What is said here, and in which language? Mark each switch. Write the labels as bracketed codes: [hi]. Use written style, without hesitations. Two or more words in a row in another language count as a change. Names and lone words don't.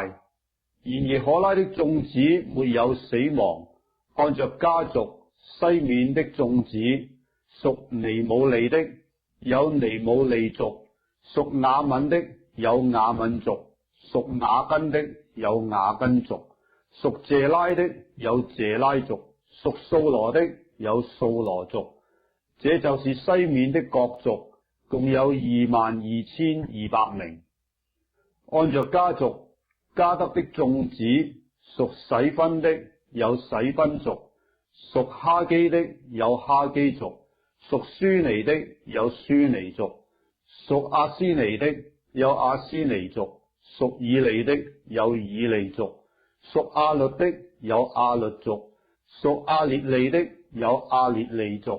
[zh] 然而可拉的眾子沒有死亡，按着家族，西緬的眾子屬尼姆利的有尼姆利族，屬亞敏的有亞敏族，屬雅根的有雅根族，屬謝拉的有謝拉族，屬掃羅的有掃羅族。這就是西緬的各族，共有22200名。按着家族，加得的眾子屬洗分的有洗分族，屬哈基的有哈基族，屬舒尼的有舒尼族，屬阿斯尼的有阿斯尼族，屬以利的有以利族，屬亞律的有亞律族，屬亞列利的有亞列利族。